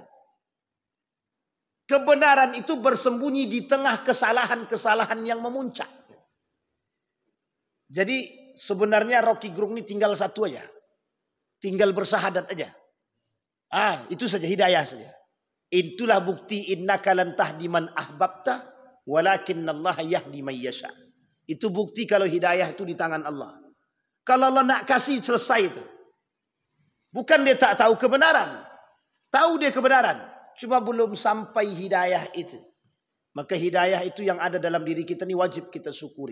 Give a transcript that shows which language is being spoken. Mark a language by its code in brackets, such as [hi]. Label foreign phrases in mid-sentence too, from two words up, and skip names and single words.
[ms] Kebenaran itu bersembunyi di tengah kesalahan-kesalahan yang memuncak. Jadi sebenarnya Rocky Gerung ini tinggal satu aja. Tinggal bersahadat aja. Itu saja, hidayah saja. Itulah bukti [ar] إنك لن تهدي من أحببت ولكن الله يهدي من يشاء. [ms] Itu bukti kalau hidayah itu di tangan Allah. Kalau Allah nak kasih, selesai itu. Bukan dia tak tahu kebenaran. Tahu dia kebenaran. Cuma belum sampai hidayah itu. Maka hidayah itu yang ada dalam diri kita ini wajib kita syukuri.